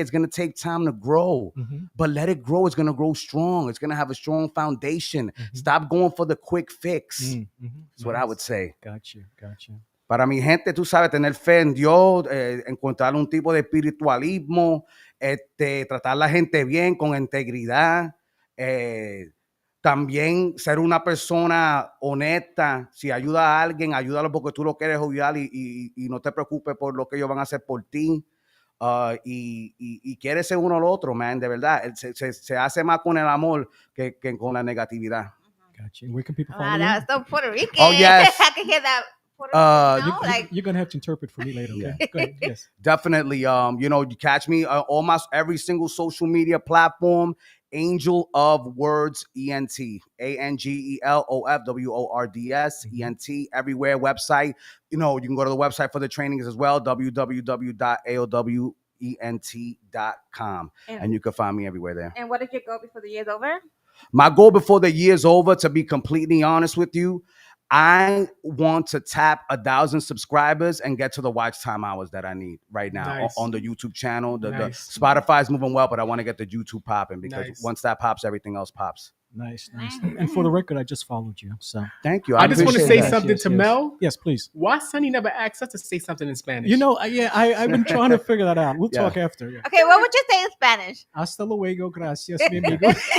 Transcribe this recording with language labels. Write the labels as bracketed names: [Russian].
[English] It's going to take time to grow, but let it grow. It's going to grow strong. It's going to have a strong foundation. Stop going for the quick fix. That's what I would say. Gotcha. [Spanish] Para mi gente, tú sabes, tener fe en Dios, encontrar un tipo de espiritualismo, tratar a la gente bien, con integridad, también ser una persona honesta. Si ayuda a alguien, ayúdalo porque tú lo quieres ayudar y no te preocupes por lo que ellos van a hacer por ti. Y quieres ser uno al otro, man, de verdad. Se hace más con el amor que con la negatividad. [English] Gotcha. Where can people follow Wow, you? that was so Puerto Rican. Oh, yes. I can hear that. You're gonna have to interpret for me later. Okay? Go ahead. Yes. Definitely. You catch me almost every single social media platform. Angel of Words ENT. ANGELOFWORDS ENT. Everywhere. Website. You can go to the website for the trainings as well. www.AOWENT.com. And you can find me everywhere there. And what is your goal before the year's over? My goal before the year's over, to be completely honest with you, I want to tap 1,000 subscribers and get to the watch time hours that I need right now on the YouTube channel. The Spotify is moving well, but I want to get the YouTube popping because once that pops, everything else pops. Nice. And for the record, I just followed you. So thank you. I just want to say something to Mel. Yes, please. Why Sonny never asked us to say something in Spanish? I've been trying to figure that out. We'll talk after. Yeah. Okay, what would you say in Spanish? [Spanish] Hasta luego, gracias, mi amigo.